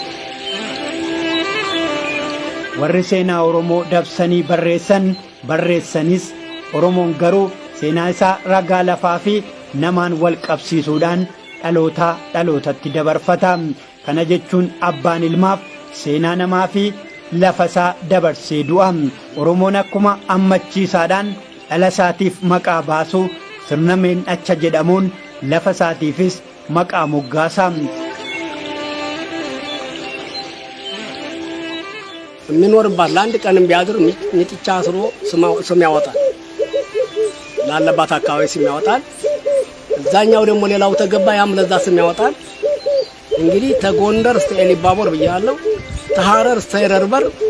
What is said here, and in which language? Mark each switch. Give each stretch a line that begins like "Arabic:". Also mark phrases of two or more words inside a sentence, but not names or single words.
Oromo: Warri seenaa Oromoo dabsanii barreessanis Oromoon garuu seenaa isaa ragaa lafaa fi namaan wal qabsiisuudhaan dhalootaa dhalootatti dabarfata. Kana jechuun abbaan ilmaaf seenaa namaa fi lafa isaa dabarsee du'a. Oromoon akkuma ammachiisaadhaan dhala isaatiif maqaa baasu sirna meenacha jedhamuun lafa isaatiifis maqaa moggaasa.
Amharic: የሚኖርባት ለአንድ ቀንም ቢያድር ሚጥቻ አስሮ ስም ያወጣል። ላለባት አካባቢ ስም ያወጣል። እዛኛው ደግሞ ሌላው ተገባ ያም ለዛ ስም ያወጣል። እንግዲህ ተጎንደር እስከ ኤሊባቦር ብያለሁ። ተሐረር እስከ ይረርበር